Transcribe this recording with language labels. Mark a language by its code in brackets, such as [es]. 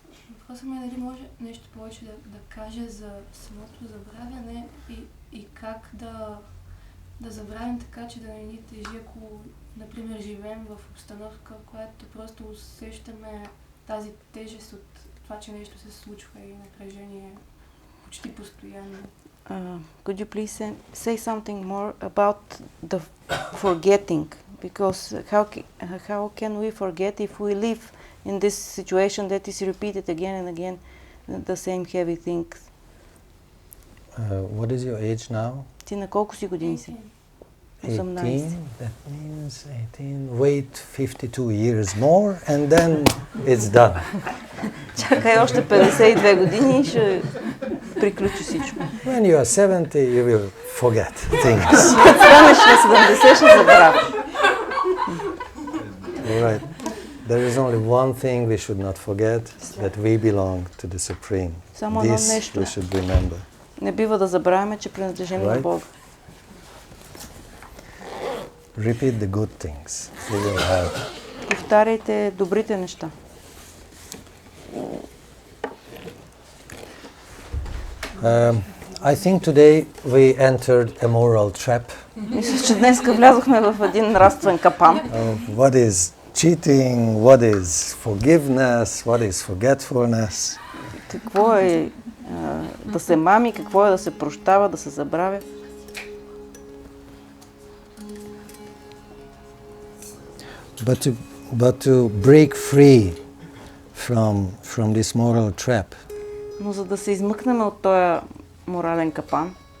[bg] Въпросът ми е дали може нещо повече да каже за самото забравяне и как да забравим така, че да не ни тежи, ако, например, живеем в обстановка, която просто усещаме тази тежест от това, че нещо се случва и напрежение почти постоянно. [en] Could you please say something more about the forgetting? Because how can we forget if we live in this situation that is repeated again and again, the same heavy things? What is your age now? [bg] Ти на колко си години си? [en] 18. That means 18. Wait 52 years more and then it's done. [bg] Чакай още 52 години и ще приключи всичко. [en] When you are 70, you will forget things. [bg] Като станеш на 70, ще забравиш. [en] Alright. There is only one thing we should not forget, that we belong to the Supreme. [bg] Само едно [en] This [bg] нещо. [en] we should remember. [bg] Не бива да забравяме, че принадлежим на Бога. [en] Repeat the good things. We will have. [bg] Повтаряйте добрите неща. [en] I think today we entered a moral trap. [bg] Мисля, че днес влязохме в един нравствен капан. [en] What is cheating? What is forgiveness? What is forgetfulness? [bg] Какво е да се мами, какво е да се прощава, да се забравя? [en] But to break free from this moral trap. [bg] Но за да се измъкнем от този морален капан,